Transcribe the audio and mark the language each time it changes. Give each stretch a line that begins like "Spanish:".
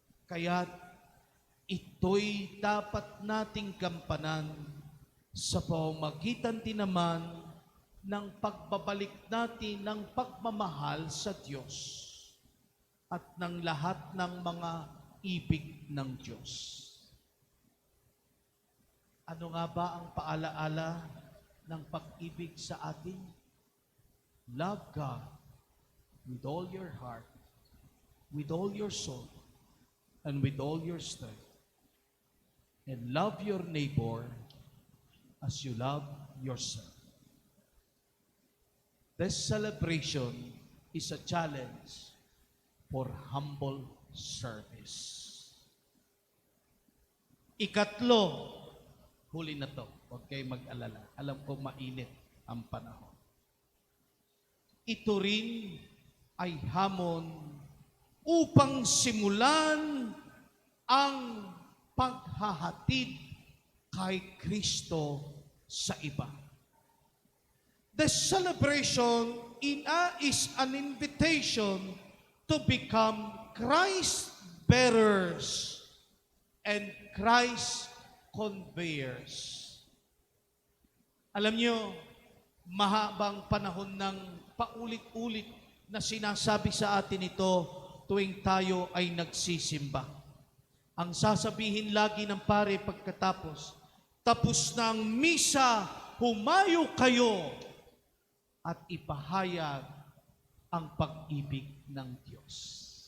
Filipino: Kaya't ito'y dapat nating gampanan sa pamamagitan din naman ng pagbabalik natin ng pagmamahal sa Diyos at ng lahat ng mga ibig ng Diyos. Ano nga ba ang paalaala ng pag-ibig sa atin?
English: Love God with all your heart, with all your soul, and with all your strength. And love your neighbor as you love yourself. This celebration is a challenge for humble service.
Filipino: Ikatlo, huli na to. Huwag kayong mag-alala. Alam ko mainit ang panahon. Ito rin ay hamon upang simulan ang paghahatid kay Kristo sa iba.
English: The celebration is an invitation to become Christ bearers and Christ conveyors.
Filipino: Alam nyo, mahabang panahon ng paulit-ulit na sinasabi sa atin ito tuwing tayo ay nagsisimba. Ang sasabihin lagi ng pare pagkatapos, tapos na ang misa, humayo kayo at ipahayag ang pag-ibig ng Diyos.